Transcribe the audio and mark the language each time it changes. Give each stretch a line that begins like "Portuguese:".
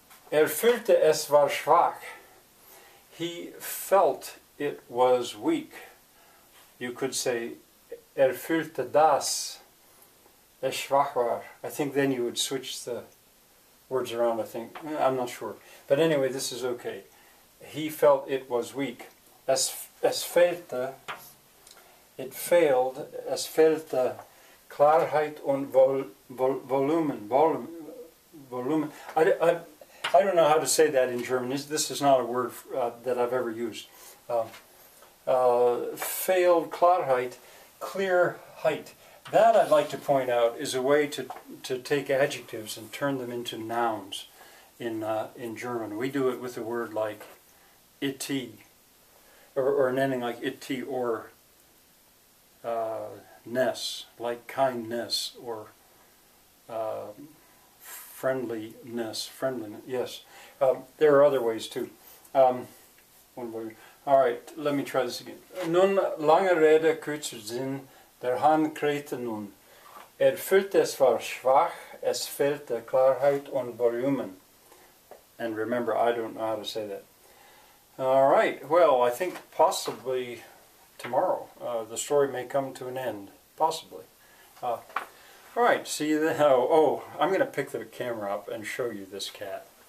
German: Fühlte es war schwach.
English: He felt it was weak. You could say,
German: fühlte das es schwach war.
English: I think then you would switch the words around, I think. I'm not sure. But anyway, this is okay. He felt it was weak.
German: Es fehlte,
English: it failed,
German: es fehlte Klarheit und Volumen. Volumen.
English: I don't know how to say that in German. This is not a word that I've ever used. Failed Klarheit, clear height. That, I'd like to point out, is a way to take adjectives and turn them into nouns in German. We do it with a word like it, or an ending like it, or ness, like kindness, or friendliness, yes. There are other ways too. Alright, let me try this again.
German: Nun, lange Rede, kurzer Sinn, der Hahn krähte nun. Füllt, es war schwach, es fehlte Klarheit und Volumen.
English: And remember, I don't know how to say that. Alright, well, I think possibly tomorrow the story may come to an end. Possibly. Alright, see you then. Oh, I'm going to pick the camera up and show you this cat.